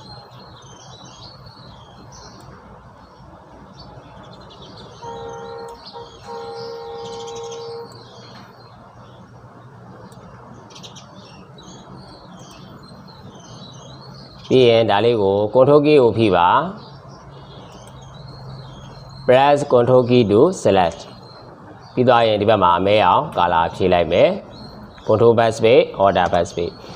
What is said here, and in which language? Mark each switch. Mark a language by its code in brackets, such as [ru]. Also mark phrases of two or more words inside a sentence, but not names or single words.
[my] ပြီးရင်ဒါလေးကို [en] control key [my] ကိုဖိပါ [en] press control key to select [my] ပြီးသွားရင်ဒီဘက်မှာအမဲအောင် color ဖြည့်လိုက်မယ် [en] control backspace order backspace